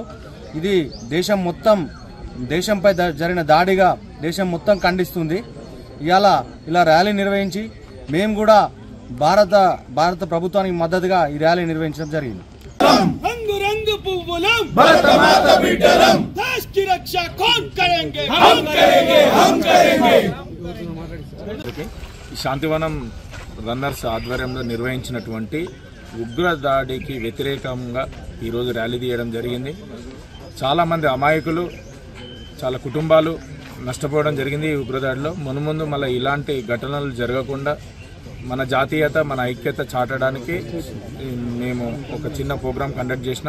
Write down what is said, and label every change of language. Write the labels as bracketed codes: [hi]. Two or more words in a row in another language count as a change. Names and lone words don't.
[te] ఇది దేశంపై జరిగిన దాడిగా దేశం మొత్తం ఖండిస్తుంది. ఇలా ర్యాలీ నిర్వహించి మేము కూడా భారత ప్రభుత్వానికి మద్దతుగా ఈ ర్యాలీ నిర్వహించడం జరిగింది. రంగు రంగు పువ్వులం భారతమాత బిడ్డలం [hi] देश की रक्षा कौन करेंगे हम करेंगे हम करेंगे. [te] శాంతివనం రన్నర్స్ ఆధ్వర్యంలో నిర్వహించినటువంటి ఉగ్ర దాడికి వ్యతిరేకంగా ఈరోజు ర్యాలీ తీయడం జరిగింది. చాలామంది అమాయకులు, చాలా కుటుంబాలు నష్టపోవడం జరిగింది ఈ ఉగ్రదాడిలో. మున్ముందు మళ్ళీ ఇలాంటి ఘటనలు జరగకుండా మన జాతీయత, మన ఐక్యత చాటడానికి మేము ఒక చిన్న [en] program conduct [te] చేసినాం.